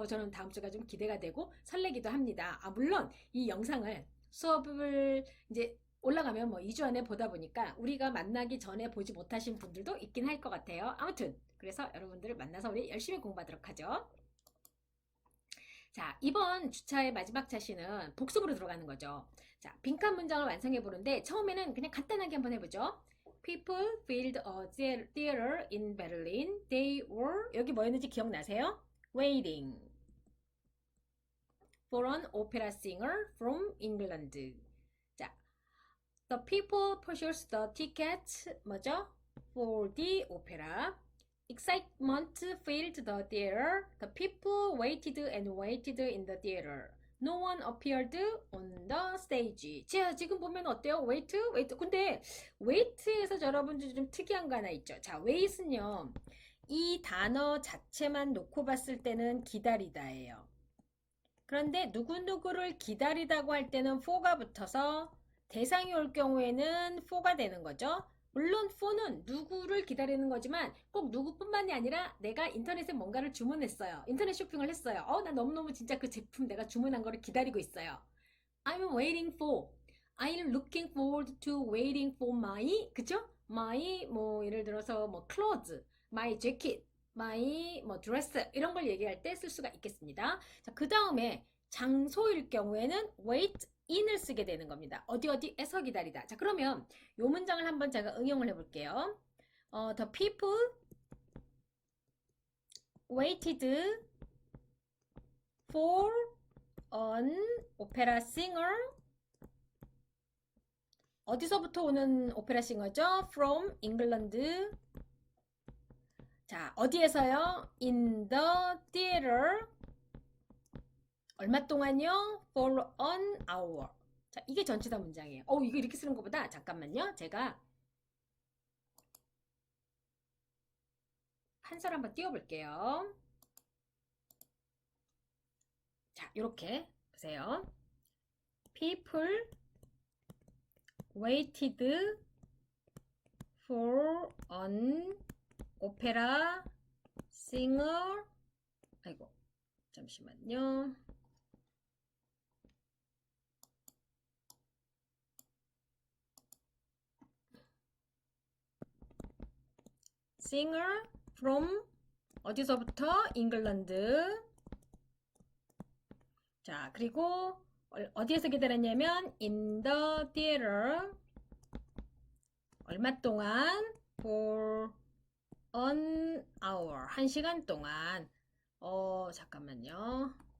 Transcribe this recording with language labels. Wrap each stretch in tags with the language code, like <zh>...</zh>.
<ko>저는 다음 주가 좀 기대가 되고 설레기도 합니다. 물론 이 영상을 수업을 이제 올라가면 뭐 2주 안에 보다 보니까 우리가 만나기 전에 보지 못하신 분들도 있긴 할 것 같아요. 아무튼 그래서 여러분들을 만나서 우리 열심히 공부하도록 하죠. 자, 이번 주차의 마지막 차시는 복습으로 들어가는 거죠. 자, 빈칸 문장을 완성해 보는데 처음에는 그냥 간단하게 한번 해보죠.</ko> <en>People filled a theater in Berlin. They were,</en> <ko>여기 뭐였는지 기억나세요?</ko> <en>Waiting for an opera singer from England. 자, the people purchased the tickets, 뭐죠? For the opera. Excitement filled the theater. The people waited and waited in the theater. No one appeared on the stage.</en> <ko>자, 지금 보면 어때요? wait, wait. 근데 wait에서 여러분들 좀 특이한 거 하나 있죠. 자, wait은요, 이 단어 자체만 놓고 봤을 때는 기다리다예요. 그런데 누구누구를 기다리다고 할 때는 for가 붙어서 대상이 올 경우에는 for가 되는 거죠. 물론 for는 누구를 기다리는 거지만 꼭 누구뿐만이 아니라 내가 인터넷에 뭔가를 주문했어요. 인터넷 쇼핑을 했어요. 나 너무너무 진짜 그 제품 내가 주문한 거를 기다리고 있어요.</ko> <en>I'm waiting for. I'm looking forward to waiting for my, 그죠?</en> <ko>my, 뭐, 예를 들어서 뭐, clothes, my jacket, my, 뭐, dress, 이런 걸 얘기할 때 쓸 수가 있겠습니다. 자, 그 다음에 장소일 경우에는 wait in을 쓰게 되는 겁니다. 어디에서 기다리다. 자, 그러면 요 문장을 한번 제가 응용을 해볼게요.</ko> <en>The people waited for an opera singer.</en> <ko>어디서부터 오는 오페라 싱어죠?</ko> <en>From England. 자,</en> <ko>어디에서요?</ko> <en>In the theater.</en> <ko>얼마 동안요?</ko> <en>For an hour.</en> <ko>자, 이게 전치사 문장이에요. 이거 이렇게 쓰는 것보다 잠깐만요. 제가 판서를 한번 띄워볼게요. 자, 이렇게 보세요.</ko> <en>People waited for an opera singer.</en> <ko>아이고, 잠시만요.</ko> <en>singer from 어디서부터?</en> <ko>잉글랜드. 자, 그리고 어디에서 기다렸냐면</ko> <en>in the theater.</en> <ko>얼마 동안?</ko> <en>for an hour.</en> <ko>1시간 동안. 잠깐만요.</ko>